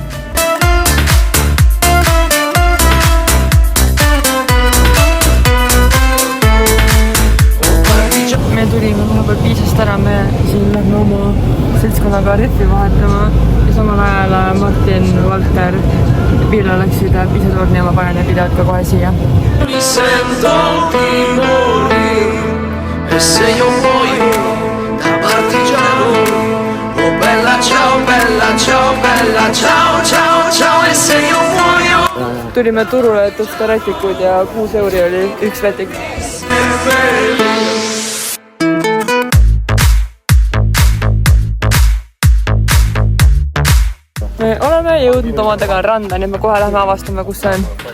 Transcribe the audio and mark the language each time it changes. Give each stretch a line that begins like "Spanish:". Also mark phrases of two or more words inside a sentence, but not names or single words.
Estonian: Me tulime vahepeal Piisast ära, me siin lähme oma seltskonnaga rehvi vahetama ja samal ajal Martin, Valter ja Pille läksid Piisatorni ja ma panen need videod ka kohe siia.
Italian: Mi sento di morire e se io muoio da partigiano, oh bella ciao, bella ciao, bella ciao, ciao, ciao e se io muoio.
Estonian: Tulime turule, et osta rätikuid ja 6 € oli üks rätik. Me oleme jõudnud omadega randa, nii et me kohe lähme avastame, kus see on.